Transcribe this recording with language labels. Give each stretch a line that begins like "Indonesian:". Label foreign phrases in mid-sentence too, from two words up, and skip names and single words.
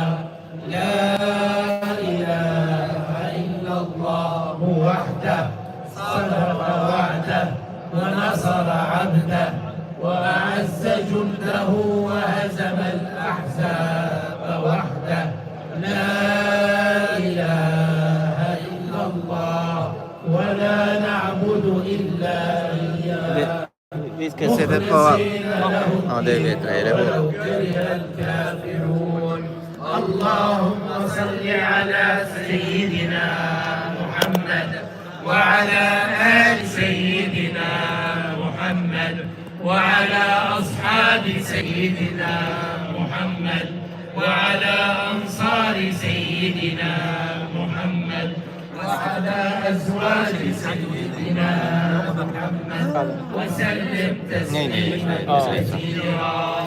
Arabic: لا إله إلا الله وحده صدق وعده ونصر عبده وأعز جنده وهزم الأحزاب وحده. لا إله إلا الله ولا نعبد إلا إياه
Swedish: Vi ska sätta på... Ja, det vet jag. Eller hur?
Arabic: ولو كره الكافرون. اللهم صل على سيدنا محمد وعلى آل سيدنا محمد وعلى أصحاب سيدنا محمد وعلى أنصار سيدنا محمد وعلى أزواج سيدنا محمد وسلم تسليما كثيرا.